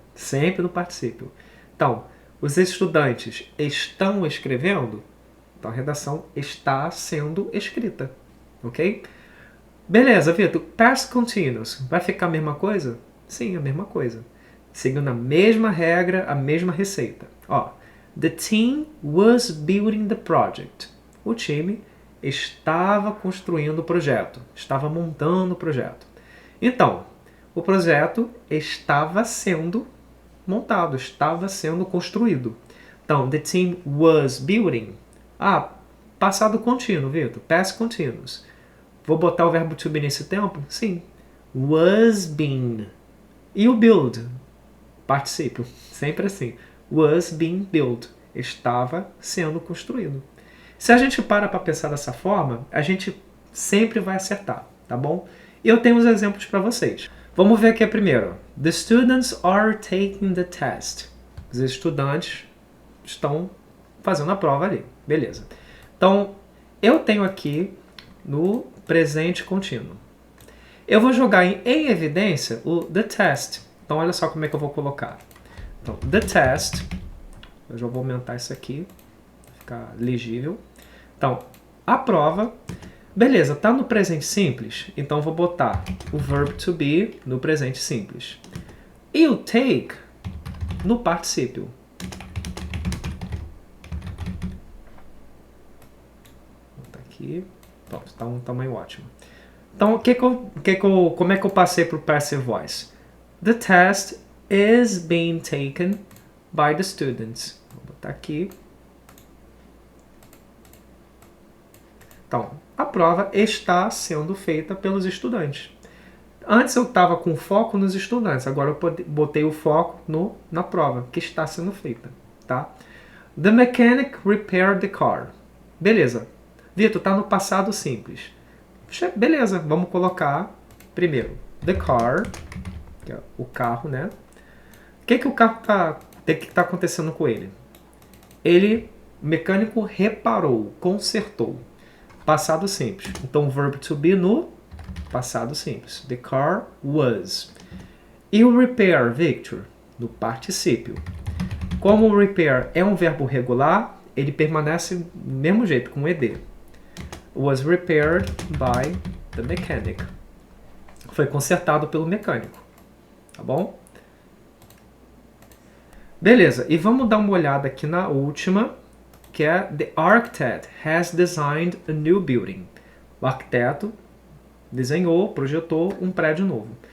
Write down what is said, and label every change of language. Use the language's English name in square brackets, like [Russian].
[Portuguese] Sempre no particípio. Então, os estudantes estão escrevendo? Então, a redação está sendo escrita. Ok? Beleza, Vitor. Past continuous. Vai ficar a mesma coisa? Sim, a mesma coisa. Seguindo a mesma regra, a mesma receita. Ó, [English] the team was building the project. [Portuguese] O time estava construindo o projeto. Estava montando o projeto. Então, o projeto estava sendo montado, estava sendo construído. Então, [English] the team was building. [Portuguese] Passado contínuo, Vitor. Past continuous. Vou botar o verbo to be nesse tempo? Sim. Was being. E o build? Particípio. Sempre assim. [English] Was being built. [Portuguese] Estava sendo construído. Se a gente para pensar dessa forma, a gente sempre vai acertar, tá bom? E eu tenho uns exemplos para vocês. Vamos ver aqui primeiro. [English] The students are taking the test. [Portuguese] Os estudantes estão fazendo a prova ali. Beleza. Então, eu tenho aqui no presente contínuo. Eu vou jogar em evidência o [English] the test. [Portuguese] Então, olha só como é que eu vou colocar. Então, [English] the test. [Portuguese] Eu já vou aumentar isso aqui para ficar legível. Então, a prova. Beleza, tá no presente simples? Então, eu vou botar o verb to be no presente simples. E o take no particípio. Vou botar aqui. Pronto, está um tamanho ótimo. Então, como é que eu passei para o passive voice? [English] The test is being taken by the students. [Portuguese] Vou botar aqui. Então, a prova está sendo feita pelos estudantes. Antes eu estava com foco nos estudantes, agora eu botei o foco na prova, que está sendo feita. Tá? [English] The mechanic repaired the car. [Portuguese] Beleza. Vitor, está no passado simples. Beleza, vamos colocar primeiro [English] the car, [Portuguese] que é o carro, né? O que o carro tá acontecendo com ele? O mecânico reparou, consertou. Passado simples. Então, verb to be no passado simples. [English] The car was. [Portuguese] E o repair, Victor? No particípio. Como o repair é um verbo regular, ele permanece do mesmo jeito, com ed. [English] Was repaired by the mechanic. [Portuguese] Foi consertado pelo mecânico. Tá bom? Beleza, e vamos dar uma olhada aqui na última, que é [English] The architect has designed a new building. [Portuguese] O arquiteto desenhou, projetou um prédio novo.